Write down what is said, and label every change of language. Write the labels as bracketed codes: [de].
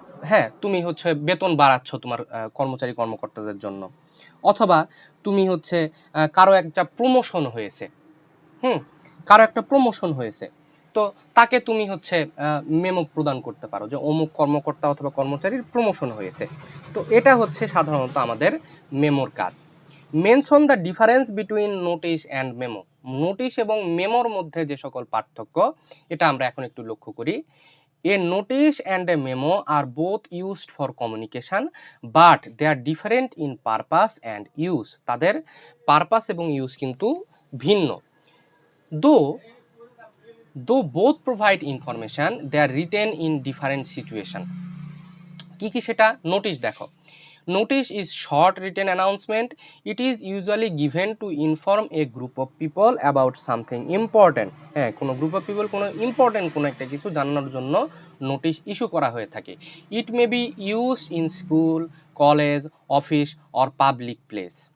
[bn] হ্যাঁ তুমি হচ্ছে বেতন বাড়াচ্ছ তোমার কর্মচারী কর্মকর্তাদের জন্য, অথবা তুমি হচ্ছে কারো একটা প্রমোশন হয়েছে, কারো একটা প্রমোশন হয়েছে, তো তাকে তুমি হচ্ছে মেমো প্রদান করতে পারো যে অমুক কর্মকর্তা অথবা কর্মচারীর প্রমোশন হয়েছে। তো এটা হচ্ছে সাধারণত আমাদের মেমোর কাজ। [en] Mention the difference between notice and memo. [bn] Notice এবং মেমোর মধ্যে যে সকল পার্থক্য এটা আমরা এখন একটু লক্ষ্য করি। [en] A notice and a memo are both used for communication, but they are different in purpose and use. [bn] তাদের পারপাস এবং ইউজ কিন্তু ভিন্ন। [en] Though both provide information, they are written in different situation. [bn] কি কি সেটা? নোটিশ দেখো, [en] Notice is short written announcement, it is usually given to inform a group of people about something important. [bn] হ্যাঁ, কোনো [en] group of people [bn] কোনো important কোনো একটা কিছু জানানোর জন্য নোটিশ ইস্যু করা হয়ে থাকে। [en] It may be used in school, college, office or public place.